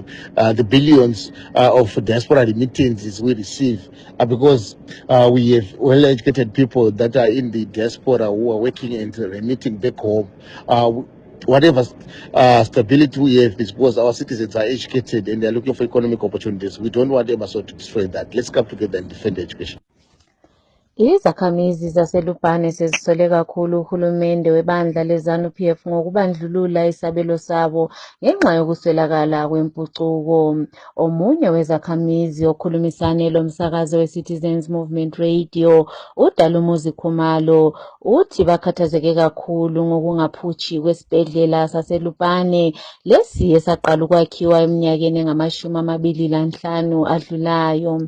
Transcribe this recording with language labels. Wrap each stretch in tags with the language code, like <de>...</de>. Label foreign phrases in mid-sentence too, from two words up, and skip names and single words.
<en>The billions of diaspora remittances we receive are because we have well-educated people that are in the diaspora who are working and remitting back home. Whatever stability we have is because our citizens are educated and they are looking for economic opportunities. We don't want Emmerson to destroy that. Let's come together and defend education.</en> <nd>Izakhamizi zaseLupane sezisole kakhulu uhulumende webandla leZANU-PF ngokubandlulula isabelo sabo ngenxa yokuswelakala kwempucuko. Omunye wezakhamizi okhulumisane lomsakazo we-Citizens Movement Radio, uDalumuzi Khumalo, uthi bakhathazeke kakhulu ngokungaphutshi kwesibhedlela saseLupane, lesi esaqala ukwakhiwa eminyakeni engama-25 adlulayo.</nd>